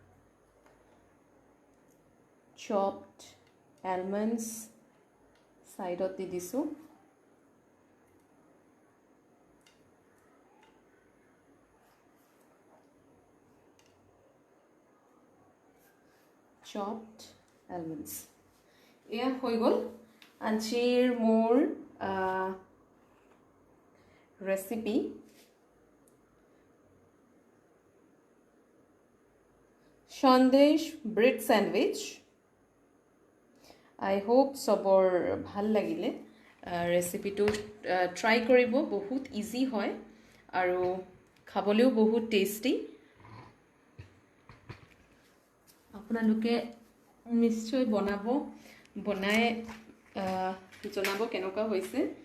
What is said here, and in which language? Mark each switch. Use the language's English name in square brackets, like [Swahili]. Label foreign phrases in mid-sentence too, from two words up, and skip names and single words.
[English] chopped almonds [Assamese] সাইডত দি দিছো [English] chopped almonds [Assamese] এয়া হৈ গল আজিৰ মোৰ ৰেচিপি সন্দেশ ব্রেড স্যান্ডউইচ [English] I hope [Assamese] সবৰ ভাল লাগিলে ৰেচিপিটো ট্ৰাই কৰিব বহুত ইজি হয় আৰু খাবলৈও বহুত টেষ্টি আপোনালোকে নিশ্চয় বনাই জনাব কেনেকুৱা হৈছে